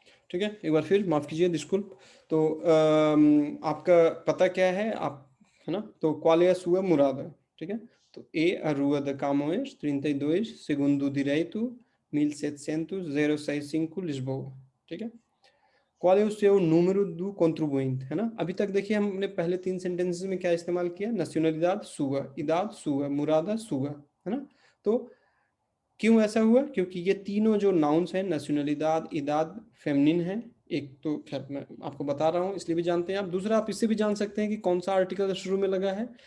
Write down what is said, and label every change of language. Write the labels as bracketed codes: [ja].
[hi] ठीक है, एक बार फिर माफ़ कीजिए डिस्कुल्प। तो आपका पता क्या है आप, है ना? तो [pt] qual é a sua morada, [hi] ठीक है। तो ए [pt] a rua da Camões 32 segundo direito 1705 Lisboa, [hi] ठीक है। [pt] qual é o seu número do contribuinte, [hi] है ना? अभी तक देखिए हमने पहले 3 सेंटेंसेस में क्या इस्तेमाल किया, [pt] nacionalidade sua, idade sua, morada sua, [hi] है ना? तो क्यों ऐसा हुआ, क्योंकि ये तीनों जो नाउन्स हैं, नेशनलिदाद, इदाद, फेमनिन है। एक तो खैर मैं आपको बता रहा हूँ इसलिए भी जानते हैं आप। दूसरा, आप इससे भी जान सकते हैं कि कौन सा आर्टिकल शुरू में लगा है।